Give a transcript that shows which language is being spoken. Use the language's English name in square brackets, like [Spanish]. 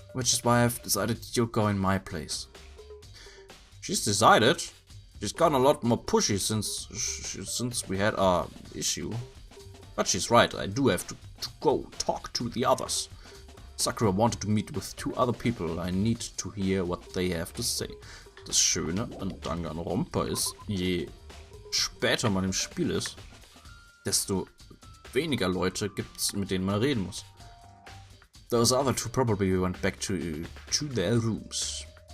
[English] Which is why I've decided you'll go in my place. She's decided? She's gotten a lot more pushy since we had our issue. But she's right, I do have to go talk to the others. Sakura wanted to meet with 2 other people. I need to hear what they have to say. [German] Das Schöne an Danganronpa ist, je später man im Spiel ist, desto weniger Leute gibt's, mit denen man reden muss. [English] Those other 2 probably went back to their rooms.